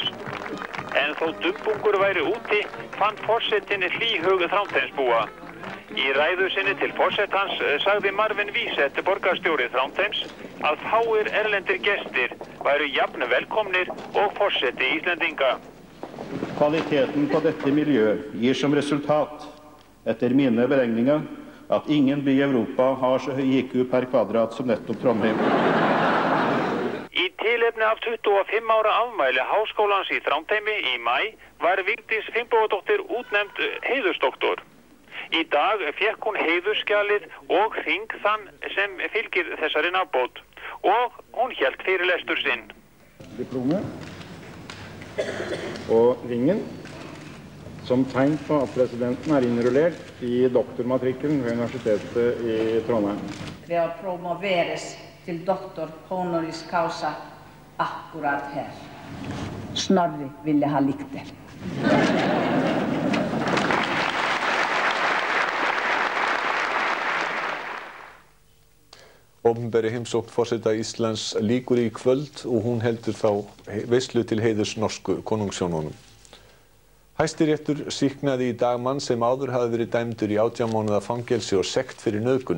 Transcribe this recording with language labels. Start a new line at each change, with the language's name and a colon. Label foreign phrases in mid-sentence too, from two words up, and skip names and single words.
Icelandic: En þó dumbungur væri úti fann forsetinni hlýhug Þrándheimsbúa. Í ræðu sinni til forsetans sagði Marvin Vísett, borgarstjóri Þrándheims, að fáir erlendir gestir væru jafn velkomnir og forseti Íslendinga.
Norwegian: Kvaliteten på dette miljøet gir som resultat etter mine beregninger at ingen by i Europa har så høy IQ per kvadrat som nettopp Trondheim.
Icelandic: Í tilefni af 25 ára afmæli Háskólans í Þrándheimi í maí var Vigdís Finnbogadóttir útnefnd heiðursdoktor. Í dag fékk hún heiðursskjalið og hring þann sem fylgir þessari nafnbót og hún hélt fyrirlestur sinn.
Norwegian: Diplomet og ringen som tegn på at presidenten er innrullert i doktormatrikkelen ved Universitetet i Trondheim. Ved å promoveres til doktor
Latin: honoris causa
Norwegian: akkurat her. Snorri ville ha likt det.
Icelandic: Opinberi heimsókn forseta Íslands lýkur í kvöld og hún heldur þá veislu til heiðurs norsku konungshjónunum. Hæstiréttur sýknaði í dag mann sem áður hafði verið dæmdur í 18 mánaða fangelsi og sekt fyrir nauðgun.